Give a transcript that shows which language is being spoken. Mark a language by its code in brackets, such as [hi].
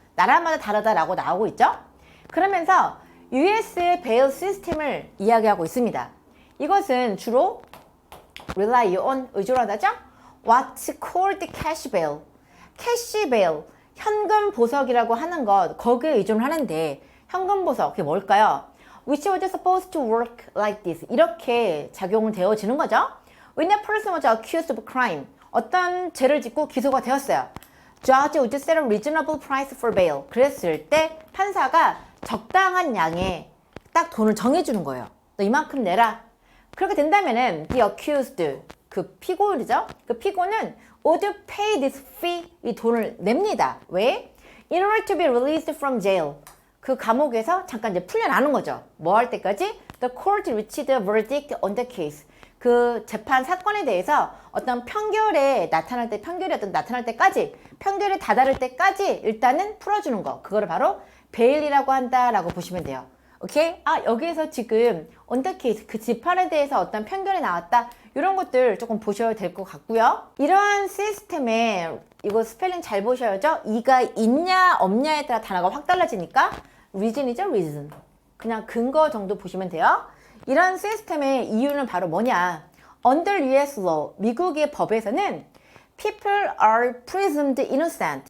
[ko] 나라마다 다르다라고 나오고 있죠. 그러면서 US의 베일 시스템을 이야기하고 있습니다. 이것은 주로 [en] rely on, [ko] 의존 하다죠. [en] What's called cash bail, [ko] 캐시 베일, 현금 보석이라고 하는 것, 거기에 의존하는데 현금 보석, 그게 뭘까요? [en] Which was supposed to work like this, [ko] 이렇게 작용을 되어지는 거죠. [en] When a person was accused of crime, [ko] 어떤 죄를 짓고 기소가 되었어요. [en] Judge would set a reasonable price for bail, [ko] 그랬을 때 판사가 적당한 양의 딱 돈을 정해주는 거예요. 너 이만큼 내라. 그렇게 된다면은 [en] the accused, [ko] 그 피고이죠. 그 피고는 [en] would pay this fee, [ko] 이 돈을 냅니다. 왜? [en] In order to be released from jail, [ko] 그 감옥에서 잠깐 이제 풀려나는 거죠. 뭐 할 때까지? [en] The court reached a verdict on the case, [ko] 그 재판 사건에 대해서 어떤 판결이 나타날 때까지, 판결이 다다를 때까지 일단은 풀어주는 거, 그거를 바로 베일이라고 한다라고 보시면 돼요. 오케이? 여기에서 지금 [en] on the case, [ko] 그 재판에 대해서 어떤 편견이 나왔다, 이런 것들 조금 보셔야 될 것 같고요. 이러한 시스템에 이거 스펠링 잘 보셔야죠. 이가 있냐 없냐에 따라 단어가 확 달라지니까 reason이죠, reason. 그냥 근거 정도 보시면 돼요. 이런 시스템의 이유는 바로 뭐냐? [en] Under US law, [ko] 미국의 법에서는 [en] people are presumed innocent.